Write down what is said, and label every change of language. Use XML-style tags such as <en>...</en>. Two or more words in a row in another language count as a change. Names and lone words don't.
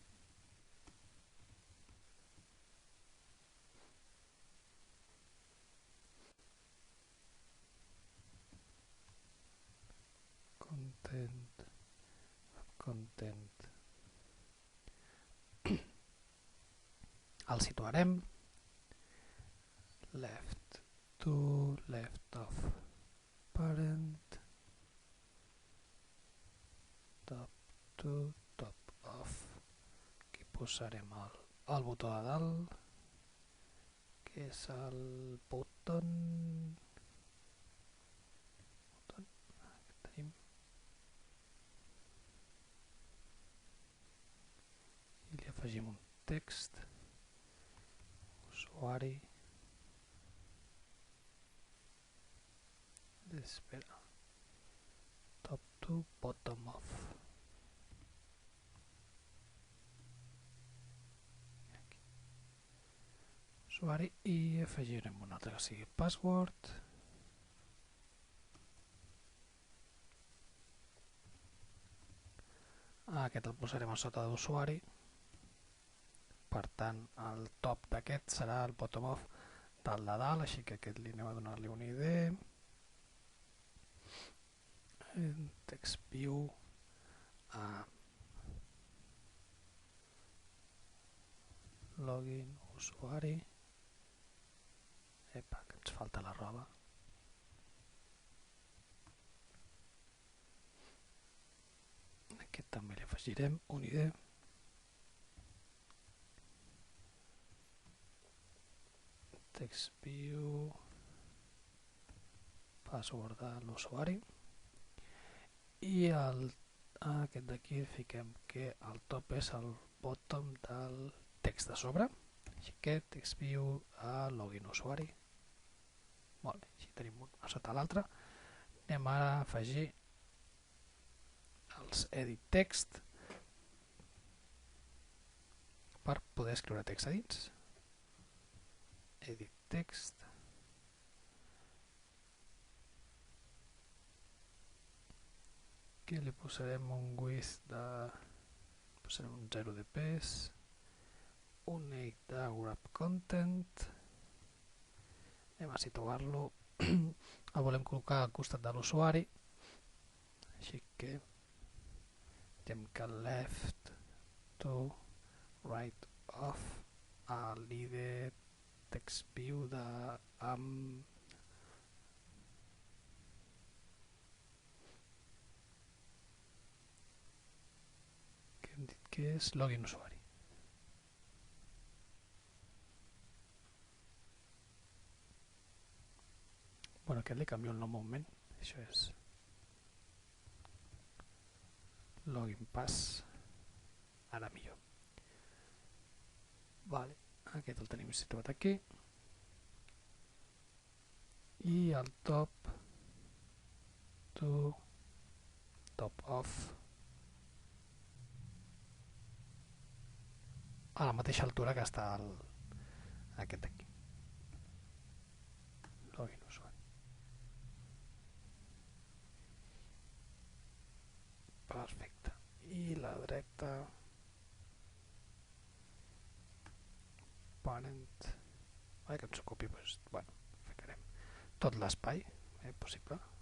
<ca>Content. El situarem</ca> <en>left to left of parent, top to top of.</en> <ca>Aquí posarem el botó de dalt, que és el button. Tenim i li afegim un text, usuari, espera,</ca> <en>top to bottom of.</en> <ca>Aquí. Usuari i afegirem un altre que sigui password. Aquest el posarem a sota d'usuari. Per tant, el top d'aquest serà el</ca> <en>bottom of</en> <ca>del de dalt, així que aquest li anem a donar-li un ID. Text view login usuari. Epa, que ens falta la roba. Aquest també li afegirem un ID. Text view password de l'usuari i aquest d'aquí fiquem que el top és el bottom del text de sobre, així que text view a login usuari. Molt bé, així tenim un a sota l'altre. Anem ara a afegir els</ca> <en>edit text</en> <ca>per poder escriure text a dins.</ca> <en>Edit text,</en> <ca>que li posarem un width de, posarem un 0 de pes, un 8 de</ca> <en>wrap content.</en> <ca>Anem a situar-lo, el volem col·locar al costat de l'usuari, així que direm que</ca> <en>left to right of</en> <ca>l'id</ca> <en>text view</en> <ca>de que hem dit que és login usuari. Bueno, aquest li canvio el nom un moment, això és login pass, ara millor. Vale, aquest el tenim situat aquí i el</ca> <en>top to top of</en> <ca>a la mateixa altura que està aquest d'aquí, login usuari. Perfecte, i la dreta parent, que ens ocupi, doncs, bueno, ficarem tot l'espai possible.</ca>